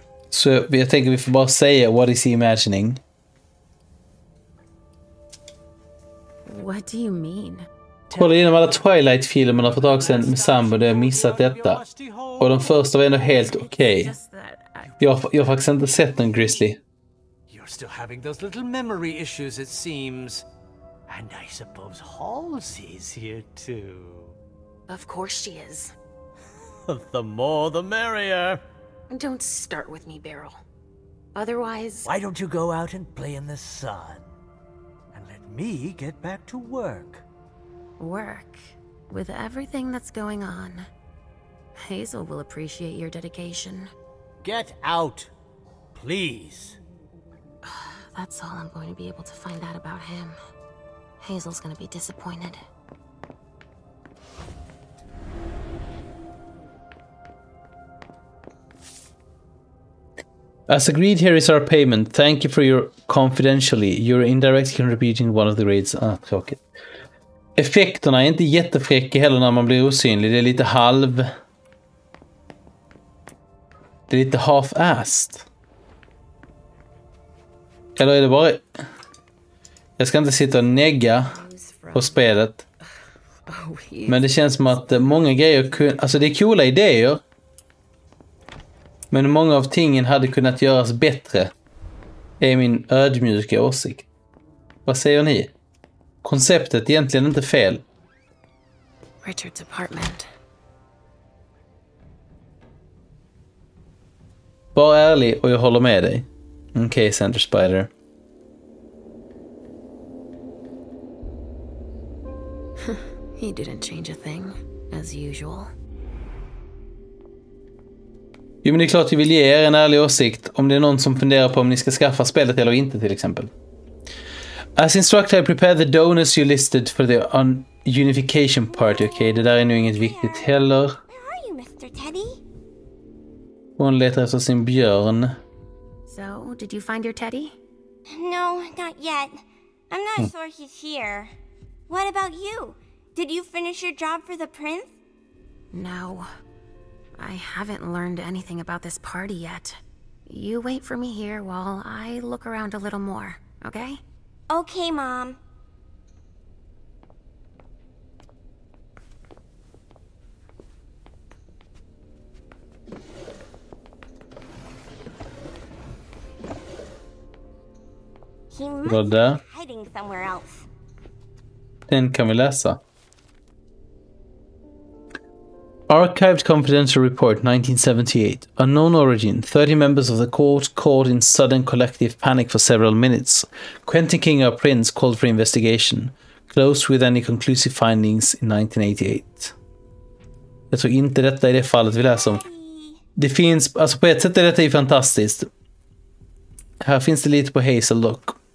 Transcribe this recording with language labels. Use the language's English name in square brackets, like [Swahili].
[Swedish] Så jag tänker vi får bara säga [English] what is he imagining. What do you mean? [Swedish] Kolla igenom alla Twilight-filmerna för ett tag sedan med sambo där jag missat detta. Och de första var ändå helt okej. Jag har faktiskt inte sett någon Grizzly. [English] You're still having those little memory issues, it seems. And I suppose Halsey's here too. Of course she is. The more the merrier. Don't start with me, Beryl. Otherwise... Why don't you go out and play in the sun? And let me get back to work. Work? With everything that's going on. Hazel will appreciate your dedication. Get out, please. That's all I'm going to be able to find out about him. Hazel's going to be disappointed. As agreed, here is our payment. Thank you for your confidentially. You're indirectly contributing one of the grades. [Swedish] Tråkigt. Effekterna är inte jättefräcka heller när man blir osynlig. Det är lite Det är lite half-assed. Eller är det bara... Jag ska inte sitta och negga på spelet. Men det känns som att många grejer... Alltså det är coola idéer. Men många av tingen hade kunnat göras bättre. Är min ödmjuka åsikt. Vad säger ni? Konceptet är egentligen inte fel. [English] Richard's apartment. [Swedish] Var ärlig och jag håller med dig. Okej, Center Spider. [English] He didn't change a thing, as usual. [Swedish] Jo, men det är klart jag vill ge er en ärlig åsikt om det är någon som funderar på om ni ska skaffa spelet eller inte till exempel. [English] As instructed, I prepare the donors you listed for the unification party. [Swedish] Okej, det där är nu inget viktigt heller. [English] Where are you, Mr. Teddy? [Swedish] Hon letar efter sin björn. [English] So, did you find your teddy? No, not yet. I'm not sure he's here. What about you? Did you finish your job for the prince? No. I haven't learned anything about this party yet. You wait for me here while I look around a little more, okay? Okay, Mom. He must be hiding somewhere else. [Swedish] Den kan vi läsa. [English] Archived Confidential Report 1978. Unknown origin. 30 members of the court caught in sudden collective panic for several minutes. Quentin King, our prince, called for investigation. Closed with any conclusive findings in 1988. [Swedish] Jag tror inte detta är det fallet vi läser om. Det finns, alltså på ett sätt är detta ju fantastiskt. Här finns det lite på Hazel dock.